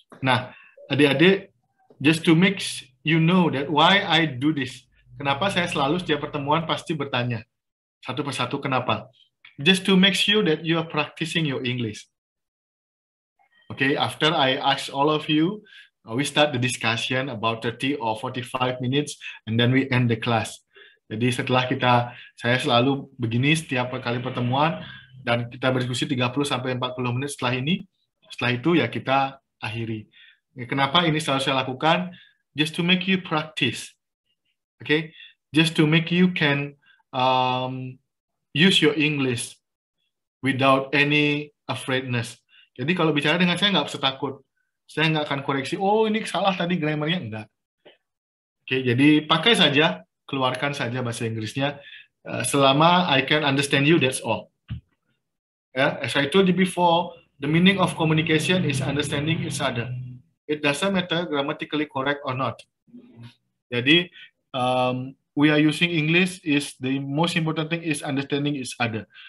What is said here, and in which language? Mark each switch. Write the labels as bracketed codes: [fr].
[en] Nah, adik-adik, just to make you know that why I do this. [id] Kenapa saya selalu setiap pertemuan pasti bertanya satu persatu kenapa? [en] Just to make sure that you are practicing your English. Okay, after I ask all of you, we start the discussion about 30 or 45 minutes, and then we end the class. [id] Jadi setelah saya selalu begini setiap kali pertemuan, dan kita berdiskusi 30-40 menit setelah ini. Setelah itu ya kita akhiri. Kenapa ini selalu saya lakukan? [en] Just to make you practice. Okay, just to make you can use your English without any afraidness. [id] Jadi kalau bicara dengan saya nggak usah takut. Saya nggak akan koreksi, oh ini salah tadi grammarnya, enggak. Oke, jadi pakai saja, keluarkan saja bahasa Inggrisnya. Selama [en] I can understand you, that's all. As I told you before, the meaning of communication is understanding each other. It doesn't matter grammatically correct or not. Jadi, we are using English is the most important thing is understanding each other.